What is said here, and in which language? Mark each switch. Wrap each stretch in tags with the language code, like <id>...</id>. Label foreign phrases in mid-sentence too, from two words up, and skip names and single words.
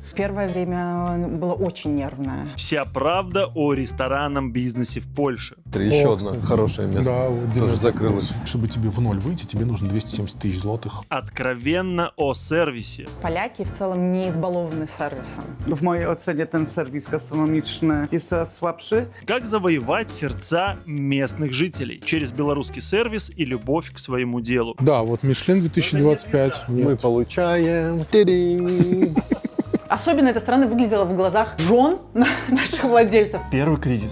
<ru>Первое время было очень нервное. Вся правда о ресторанном бизнесе в Польше. Это еще О, одно кстати. хорошее место. Да, вот тоже Дина, закрылось. Чтобы тебе в ноль выйти, тебе нужно 270 тысяч злотых. Откровенно о сервисе. Поляки в целом не избалованы сервисом.</ru> <pl>W mojej ocenie ten serwis gastronomiczny jest coraz słabszy.</pl> <ru>Как завоевать сердца местных жителей через белорусский сервис и любовь к своему делу. Да, вот Мишлен 2025. Мы Нет. получаем... Тиринг. Особенно эта страна выглядела в глазах жен наших владельцев. Первый кризис.</ru>